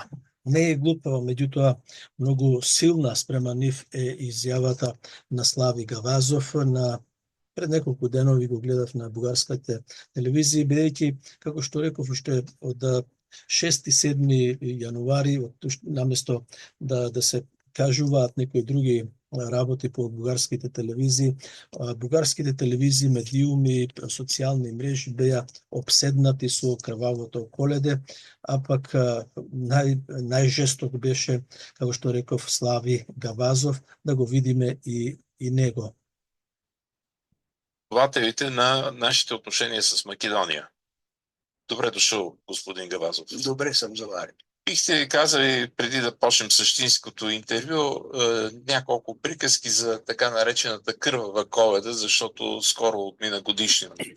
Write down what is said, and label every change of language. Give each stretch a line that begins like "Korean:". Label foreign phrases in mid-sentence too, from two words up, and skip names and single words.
Macedonian: Не е глупава, меѓутоа многу силна спрема нив е изјавата на Слави Гавазов пред неколку денови го гледав на бугарските телевизии, бидејќи, како што реков, уште од 6-7 јануари, наместо да се кажуваат некои други работи по бугарските телевизии, медиуми, социјални мрежи беа обседнати со крвавото Коледе, а пак најжесток беше, како што реков, Слави Гавазов, да го видиме и и него.
Bulgarian: Основателите на нашите отношения с Македония. Добре дошъл, господин Гавазов. Добре съм заварен. Бихте ли казали, преди да почнем същинското интервю, няколко приказки за така наречената кървава Коледа, защото скоро отмина годишнина?